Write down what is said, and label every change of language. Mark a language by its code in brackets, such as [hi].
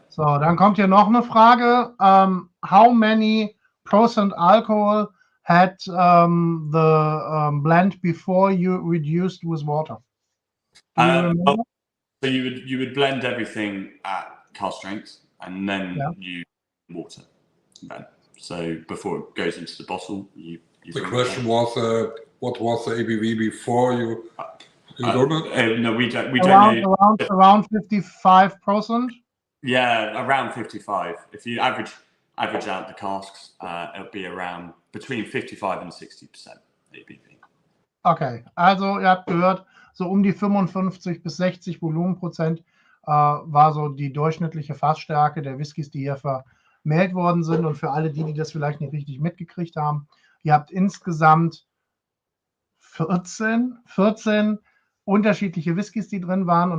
[de] So, dann kommt hier noch eine Frage. [en] How many % alcohol had the blend before you reduced with water? Do you remember? Well, so you would blend everything at cask strength and then you water. Then. So before it goes into the bottle, you the question was, what was the ABV before you? You don't know? No, we don't. We don't know. Around 55%. Yeah, around 55. If you average out the casks, it'll be around between 55 and 60% ABV. [de] Okay, also ihr habt gehört, so um die 55 bis 60 Volumenprozent war so die durchschnittliche Fassstärke der Whiskys, die hier vermählt worden sind. Und für alle die das vielleicht nicht richtig mitgekriegt haben, ihr habt insgesamt 14 unterschiedliche Whiskys, die drin waren.